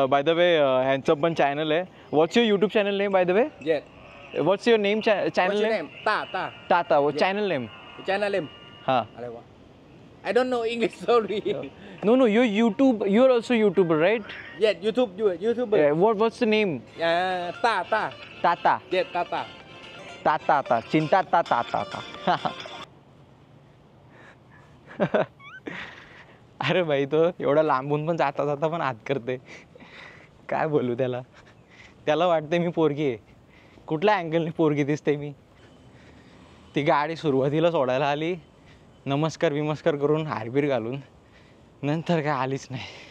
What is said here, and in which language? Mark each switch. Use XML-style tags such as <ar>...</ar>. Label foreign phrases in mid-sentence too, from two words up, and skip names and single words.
<en>By the way, Handsome Pan channel hai. What's your YouTube channel name by the way? Yet. What's your name channel What's your name? name? Ta. Tata. What Yeah. channel name? Channel name. Huh. I don't know English. Sorry. No. You're YouTube. You're also YouTuber, right? Yet YouTuber. Yeah, what's the name? Ta. Tata. Yet Tata. Tata. Chinta Tata.</en> <mr>अरे भाई तो एवढा लांबून पण जाता पण हात करते. काय बोलू त्याला वाटते मी पोरगी आहे. कुठल्या अँगलने पोरगी दिसते मी. ती गाडी सुरुवातीला सोडायला आली, नमस्कार विमस्कार करून हारबीर घालून, नंतर काय आलीच नाही.</mr>